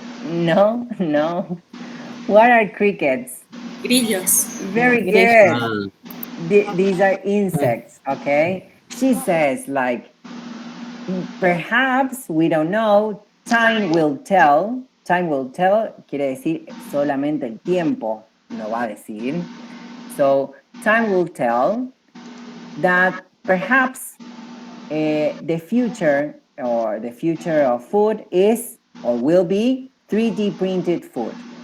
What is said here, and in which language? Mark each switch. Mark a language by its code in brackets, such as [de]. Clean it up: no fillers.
[en] No. What are crickets? [es] Grillos. [en] Very good. These are insects, okay? She says, like, perhaps, we don't know, time will tell. Time will tell [es] quiere decir solamente el tiempo no va a decir. [en] So, time will tell that perhaps the future of food is or will be 3D printed food.